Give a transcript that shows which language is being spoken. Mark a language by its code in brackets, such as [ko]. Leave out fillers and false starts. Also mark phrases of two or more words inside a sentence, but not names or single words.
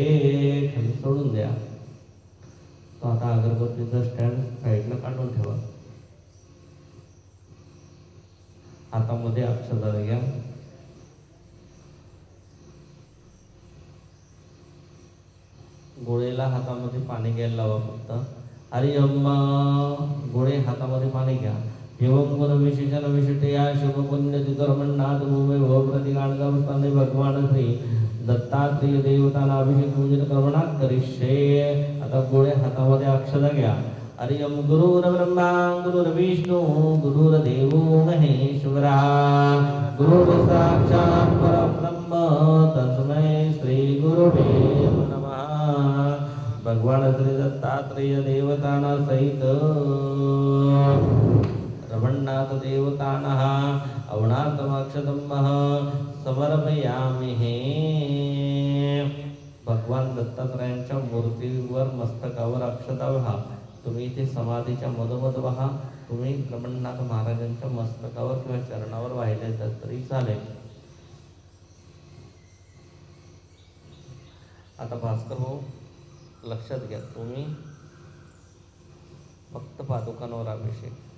[mr] खाली सोडून द्या. तो आता अगरबत्तीचा स्टँड साईडला काढून ठेवा. हातामध्ये अक्षता घ्या. गोळेला हातामध्ये पाणी घ्यायला लावा फक्त. [sa] हरि ओम. [mr] गोळे हातामध्ये पाणी घ्या. [sa] एवं गुण विशेषण विशिष्टया शुभ पुण्य तिथर्मन्नाथ भूमे भव प्रतिगाणगावस्थाने भगवान श्री दत्तात्रेय देवतांना अभिषेक पूजन कर्मणा करिष्ये. [mr] आता गोळे हातामध्ये अक्षता घ्या. [sa] हरि ओम. गुरुर्ब्रह्मा गुरुर्विष्णू गुरुर्देवो महेश्वरा गुरुर् साक्षात् परब्रह्म तस्मै श्री गुरुवे नमः. भगवान श्री दत्तात्रेय देवतांना सहित रमन्नाथ देवतानः अवनार्थमक्षतमः समर्पयामि. [mr] भगवान दत्तात्रयांच्या मूर्तीवर मस्तकावर अक्षता व्हा. तुम्ही इथे समाधीच्या मधोमध व्हा. तुम्ही रमन्नाथ महाराजांच्या मस्तकावर किंवा चरणावर वाहिले तरी चालेल. आता भास्कर भाऊ लक्षात घ्या, तुम्ही फक्त पादुकांवर अभिषेक.